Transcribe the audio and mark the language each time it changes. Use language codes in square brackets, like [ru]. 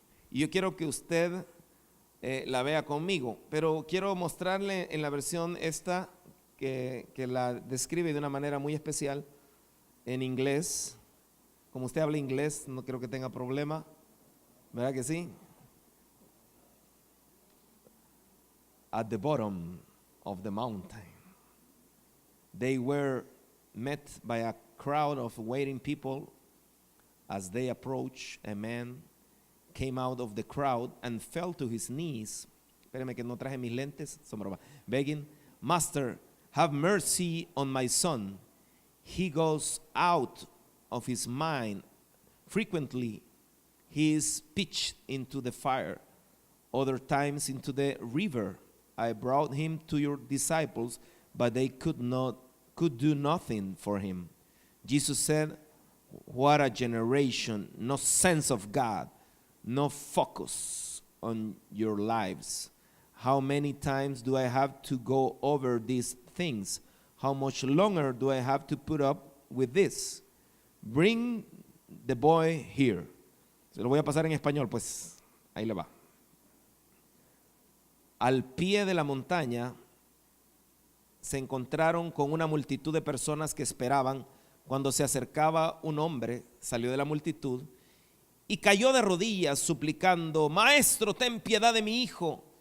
[es] Y yo quiero que usted la vea conmigo, pero quiero mostrarle en la versión esta que la describe de una manera muy especial en inglés. Como usted habla inglés, no creo que tenga problema, ¿verdad que sí? [en] At the bottom of the mountain, they were met by a crowd of waiting people. As they approached, a man came out of the crowd and fell to his knees. [es] Espérame que no traje mis lentes, son broma. [en] Begging, Master, have mercy on my son. He goes out of his mind. Frequently, he is pitched into the fire, other times into the river. I brought him to your disciples, but they could do nothing for him. Jesus said, what a generation, no sense of God, no focus on your lives. How many times do I have to go over these things? How much longer do I have to put up with this? Bring the boy here. [es] Se lo voy a pasar en español, pues ahí le va. Al pie de la montaña se encontraron con una multitud de personas que esperaban. Cuando se acercaba un hombre, salió de la multitud y cayó de rodillas suplicando, Maestro, ten piedad de mi hijo.